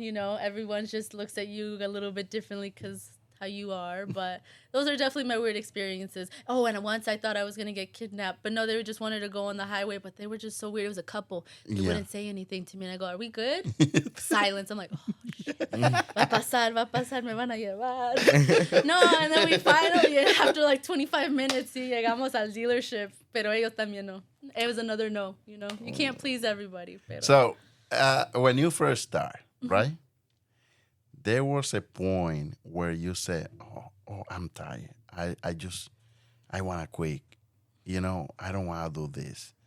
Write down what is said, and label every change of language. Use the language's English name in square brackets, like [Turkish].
[English] You know, everyone just looks at you a little bit differently because how you are. But those are definitely my weird experiences. Oh, and once I thought I was gonna get kidnapped, but no, they just wanted to go on the highway, but they were just so weird. It was a couple. They Yeah. wouldn't say anything to me, and I go, "Are we good?" Silence. I'm like, "Oh shit, [Spanish] va a pasar, me van a llevar." [English] No, and then we finally, after like 25 minutes, [Spanish] sí, llegamos al dealership, pero ellos también no. [English] It was another no, you know. You can't please everybody. [Spanish] Pero. [English] So, when you first start, right? There was a point where you said, "Oh, I'm tired. I want to quit. You know, I don't want to do this."